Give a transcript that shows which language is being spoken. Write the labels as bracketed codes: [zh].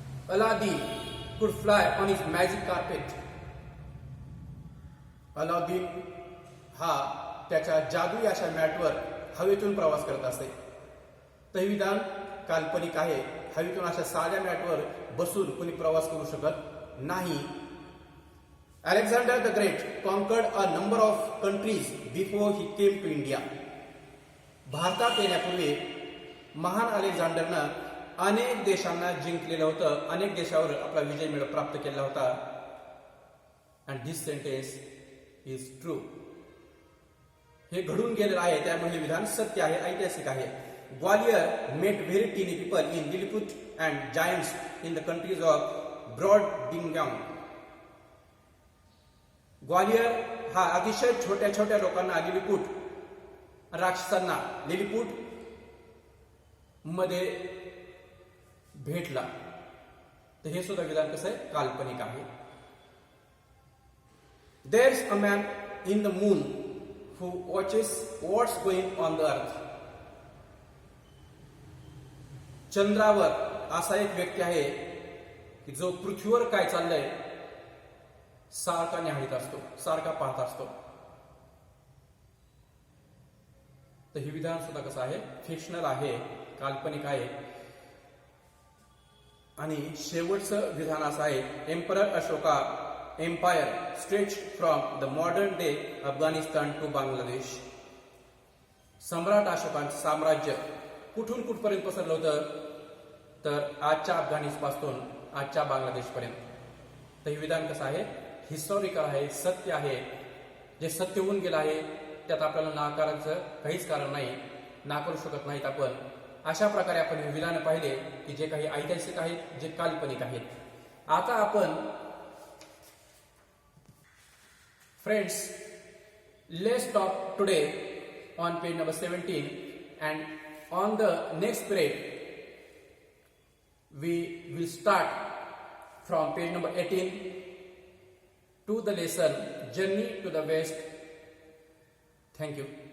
[en] Aladdin could fly on his magic carpet. [mr] Alauddin हा त्याच्या जादुई अशा मॅटवर हवेतून प्रवास करत असे. तर हे विधान काल्पनिक आहे. हवेतून अशा साध्या मॅटवर बसून कोणी प्रवास करू शकत नाही. [en] Alexander the Great conquered a number of countries before he came to India. [mr] भारतात येण्यापूर्वी महान अलेक्झांडरनं अनेक देशांना जिंकलेलं होतं, अनेक देशावर आपला विजय प्राप्त केला होता. [en] And this sentence is true. [mr] हे घडून गेलेलं आहे, त्यामुळे हे विधान सत्य आहे, ऐतिहासिक आहे. [en] Gulliver met very tiny people in Lilliput and giants in the countries of Brobdingnag. [mr] Gwalior हा अतिशय छोट्या छोट्या लोकांना लिलीपुट, राक्षसांना लिलीपुट मध्ये भेटला. तर हे सुद्धा विधान कसं आहे, काल्पनिक आहे. [en] There's a man in the moon who watches what's going on the earth. [mr] चंद्रावर असा एक व्यक्ती आहे की जो पृथ्वीवर काय चाललंय सारखा निहाळीत असतो, सारखा पाहत असतो. तर हे विधान सुद्धा कसं आहे, फिक्शनल आहे, काल्पनिक आहे. आणि शेवटचं विधान असं आहे, [en] Emperor Ashoka empire stretch from the modern day Afghanistan to Bangladesh. [mr] सम्राट अशोकांचं साम्राज्य कुठून कुठपर्यंत पसरलं होतं, तर आजच्या अफगाणिस्तानपासून आजच्या बांगलादेशपर्यंत. तर हे विधान कसं आहे, हिस्टॉरिकल आहे, सत्य आहे. जे सत्य होऊन गेलं आहे त्यात आपल्याला नाकाराचं काहीच कारण नाही, नाकारू शकत नाहीत आपण. अशा प्रकारे आपण हे विधान पाहिले की जे काही ऐतिहासिक आहेत, जे काल्पनिक आहेत. आता आपण [en] Friends let's talk today on page number 17 and on the next period we will start from page number 18 to the lesson Journey to the West. Thank you.